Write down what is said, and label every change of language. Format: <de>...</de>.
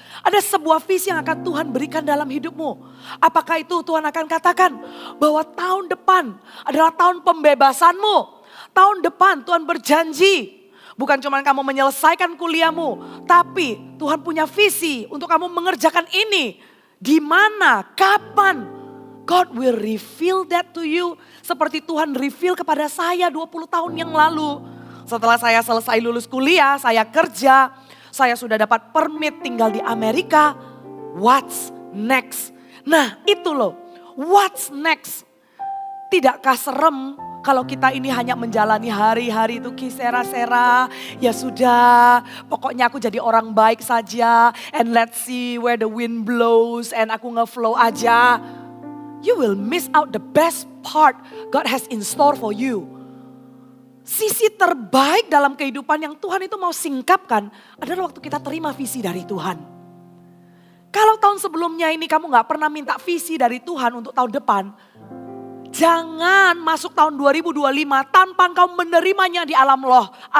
<id>Ada sebuah visi yang akan Tuhan berikan dalam hidupmu. Apakah itu Tuhan akan katakan bahwa tahun depan adalah tahun pembebasanmu. Tahun depan Tuhan berjanji. Bukan cuma kamu menyelesaikan kuliahmu, tapi Tuhan punya visi untuk kamu mengerjakan ini. Di mana, kapan?</id> <en>God will reveal that to you.</en> <id>Seperti Tuhan reveal kepada saya 20 tahun yang lalu. Setelah saya selesai lulus kuliah, saya kerja, saya sudah dapat permit tinggal di Amerika.</id> <en>What's next?</en> <id>Nah itu loh,</id> <en>what's next?</en> <id>Tidakkah serem kalau kita ini hanya menjalani hari-hari itu kisera-sera. Ya sudah, pokoknya aku jadi orang baik saja.</id> <en>And let's see where the wind blows and</en> <id>aku nge-flow aja.</id> <en>You will miss out the best part God has in store for you.</en> <id>Sisi terbaik dalam kehidupan yang Tuhan itu mau singkapkan adalah waktu kita terima visi dari Tuhan. Kalau tahun sebelumnya ini kamu gak pernah minta visi dari Tuhan untuk tahun depan, jangan masuk tahun 2025 tanpa kau menerimanya di alam roh.</id>